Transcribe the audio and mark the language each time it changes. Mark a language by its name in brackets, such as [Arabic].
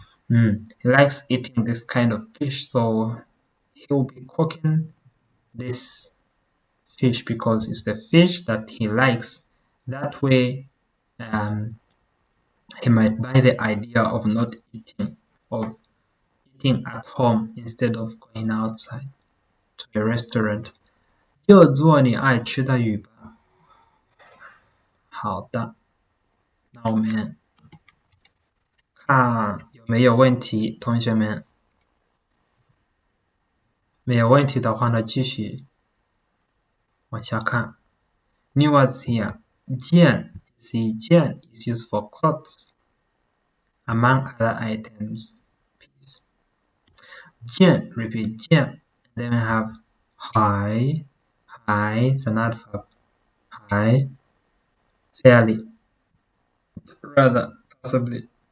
[English] He likes eating this kind of fish, so he'll be cooking this fish because it's the fish that he likes. That way, he might buy the idea of not eating, of eating at home instead of going outside to a restaurant. [Chinese] 就做你爱吃的鱼吧。好的，那我们看有没有问题，同学们。没有问题的话呢，继续往下看。 [English] New words here. 件 See, 件 is used for clothes, among other items. Please. 件 repeat 件 Then we have 还 is an adverb. 还 fairly, rather, possibly.